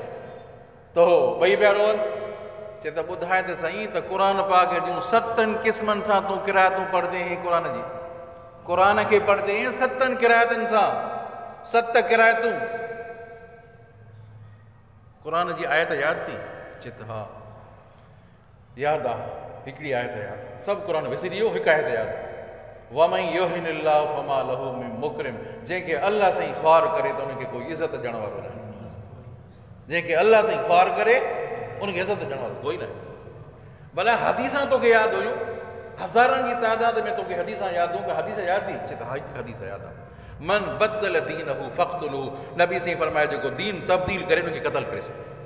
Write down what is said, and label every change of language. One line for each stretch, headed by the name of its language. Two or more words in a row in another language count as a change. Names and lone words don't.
Sindhi: त हो ॿई पिया रोअनि, चए त ॿुधाए त साईं त क़ुर पाक जूं 7 क़िस्मनि सां तूं किरायतूं पढ़ंदे आहीं, क़ुर खे पढ़ंदे आहीं 7 किरायतुनि सां, 7 किरायतूं। क़ुर जी आयत यादि थी? चए त हा यादि आहे, हिकिड़ी आयत यादि, सभु क़ुर विसरी वियो, हिकु आयत यादि।
Arabic: ومن يهن الله فما له من مكرم,
Sindhi: जंहिंखे अल्लाह साईं ख़्वार करे त उनखे कोई इज़त ॾियण वारो न आहे। जंहिंखे अल्लाह साईं ख़्वार करे उनखे इज़त ॾियण वारो कोई न आहे। भला हदीसां तोखे यादि हुयूं, हज़ारनि जी तादाद में तोखे हदीसां यादि हूं, हदीस यादि थी? चए त हा हिकु हदीस यादि आहे,
Arabic: من بدل دينه فاقتلوه,
Sindhi: नबी साईं फरमाए जेको दीन तब्दील करे उनखे क़त्ल करे छॾियो।